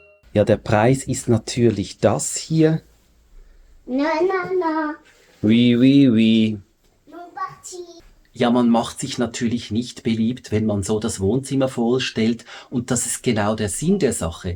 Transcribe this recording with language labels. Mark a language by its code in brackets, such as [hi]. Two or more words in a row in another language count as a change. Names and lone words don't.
[de] Ja, der Preis ist natürlich das hier. [fr] Non, non, non. Oui, oui, oui. Mon parti. [de] Ja, man macht sich natürlich nicht beliebt, wenn man so das Wohnzimmer vorstellt, und das ist genau der Sinn der Sache.